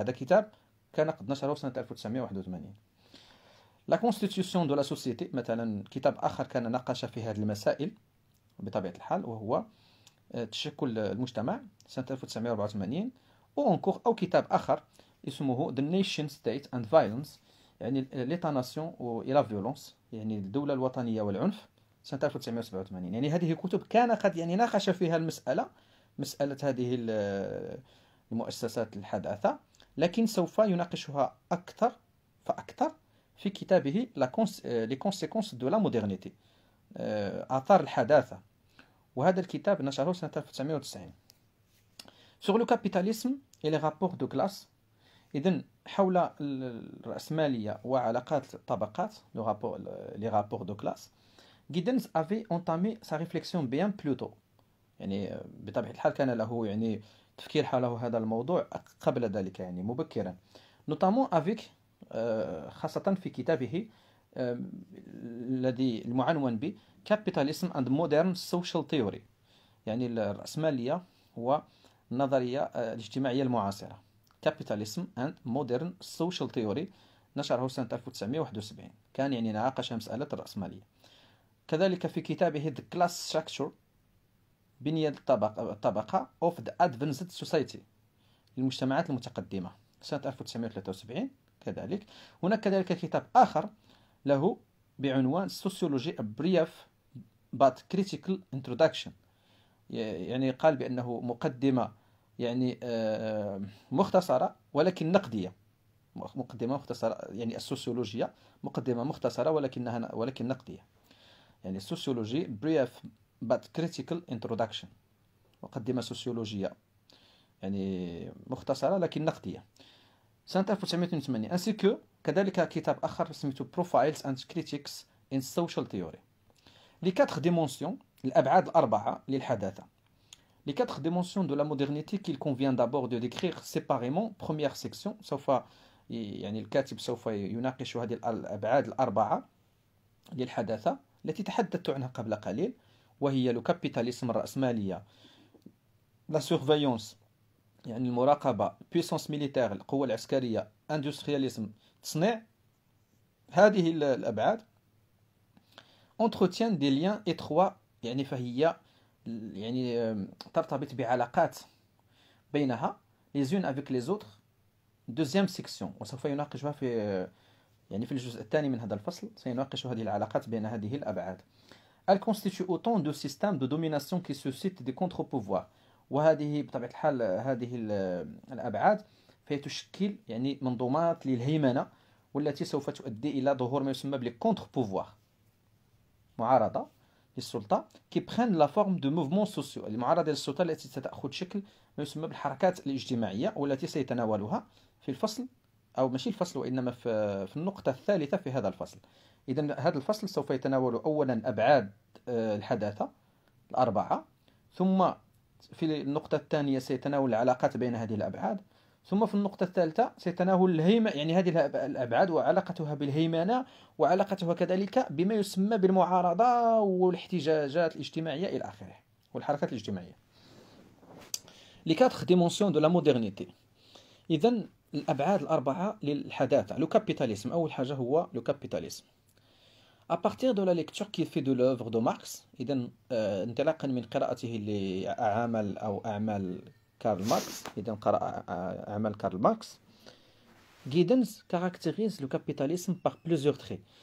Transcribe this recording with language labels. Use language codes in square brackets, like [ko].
[ar] هذا كتاب كان قد نشره سنة 1981. La constitution de la société مثلا كتاب آخر كان ناقش في هذه المسائل بطبيعة الحال، وهو تشكل المجتمع سنة 1984. أو كتاب آخر اسمه The Nation State and Violence، يعني l'État Nation et la Violence، يعني الدولة الوطنية والعنف، سنة 1987. يعني هذه كتب كان قد يعني ناقش فيها مسألة هذه المؤسسات الحداثة، لكن سوف يناقشها أكثر فأكثر في كتابه Les conséquences de la modernité، آثار الحداثة، وهذا الكتاب نشره سنة 1990. [fr] Sur le capitalisme et les rapports de classe، [ar] إذن حول الرأسمالية وعلاقات الطبقات، [fr] les rapports de classe، Giddens avait entamé sa réflexion bien plus tôt، [ar] يعني بطبيعة الحال كان له يعني تفكير حول هذا الموضوع قبل ذلك يعني مبكرا. [fr] notamment avec [ar] خاصة في كتابه الذي المعنون ب Capitalism and Modern Social Theory، يعني الرأسمالية والنظرية الاجتماعية المعاصرة. Capitalism and Modern Social Theory نشره سنة 1971. كان يعني ناقش مسألة الرأسمالية. كذلك في كتابه The Class Structure، بنية الطبقة of the Advanced Society، المجتمعات المتقدمة، سنة 1973 كذلك. هناك كذلك كتاب آخر له بعنوان Sociology a brief but critical introduction. يعني قال بأنه مقدمة يعني مختصرة ولكن نقدية. مقدمة مختصرة يعني السوسيولوجيا مقدمة مختصرة ولكن نقدية. يعني السوسيولوجي brief but critical introduction، مقدمة سوسيولوجية يعني مختصرة لكن نقدية، سنة 1982. [fr] ainsi que [ar] كذلك كتاب آخر سميته Profiles and Critics in Social Theory. [fr] les 4 dimensions، [ar] الأبعاد الأربعة للحداثة. [fr] les 4 dimensions de la modernité qu'il convient d'abord de décrire séparément. première section، [ar] سوف يعني الكاتب سوف يناقش هذه الأبعاد الأربعة للحداثة التي تحدثت عنها قبل قليل، وهي لو كابيتاليسم، الرأسمالية، لا سورفيونس يعني المراقبة، بيسونس ميليتير القوة العسكرية، اندسترياليزم تصنيع. هذه الأبعاد [fr] entretient des liens étroits [ar] يعني فهي يعني ترتبط بعلاقات بينها [fr] les unes avec les autres. deuxième section، [ar] وسوف يناقشها في الجزء الثاني من هذا الفصل، سيناقش هذه العلاقات بين هذه الأبعاد. [fr] Elle constitue autant de systèmes de domination qui suscitent des contre-pouvoirs. [ar] وهذه بطبيعة الحال هذه الأبعاد فهي تشكل يعني منظومات للهيمنة، والتي سوف تؤدي إلى ظهور ما يسمى بلي كونتر بوفوار، معارضة للسلطة، [fr] qui prennent la forme de mouvements sociaux، [ar] المعارضة للسلطة التي ستأخذ شكل ما يسمى بالحركات الاجتماعية، والتي سيتناولها في الفصل، أو ماشي الفصل وإنما في النقطة الثالثة في هذا الفصل. إذن هذا الفصل سوف يتناول أولا أبعاد الحداثة الأربعة، ثم في النقطة الثانية سيتناول العلاقات بين هذه الأبعاد، ثم في النقطة الثالثة سيتناول يعني هذه الأبعاد وعلاقتها بالهيمنة، وعلاقتها كذلك بما يسمى بالمعارضة والاحتجاجات الاجتماعية إلى آخره والحركات الاجتماعية. [fr] les 4 dimensions de la modernité. [ar] إذن الأبعاد الأربعة للحداثة. لو كابيتاليسم، أول حاجة هو لو كابيتاليسم. [fr] à partir de la lecture qu'il fait de l'œuvre de Marx، [ar] إذن انطلاقا من قراءته لأعمال كارل ماركس، [fr] إذن قرأ أعمال كارل ماركس، Giddens caractérise le capitalisme par plusieurs traits.